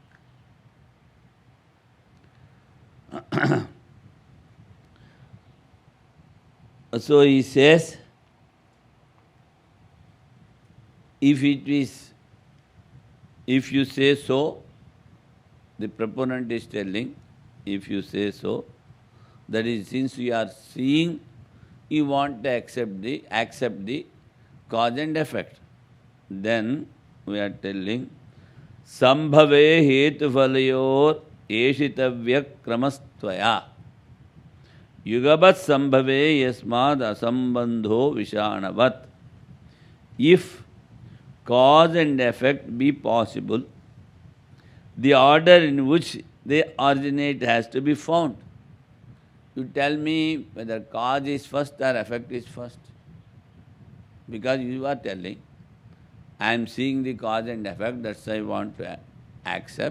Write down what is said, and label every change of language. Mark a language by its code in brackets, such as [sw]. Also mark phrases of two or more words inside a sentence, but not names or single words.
[en] So he says, if you say so, the proponent is telling, if you say so, that is, since you are seeing, you want to accept the cause and effect. Then we are telling, [sa] sambhave hetu phalayor eshitavya kramastvaya yugabat sambhave yasmad asambandho vishanavat. [en] If cause and effect be possible, the order in which they originate has to be found. You tell me whether cause is first or effect is first. Because you are telling, I am seeing the cause and effect, that's why I want to accept.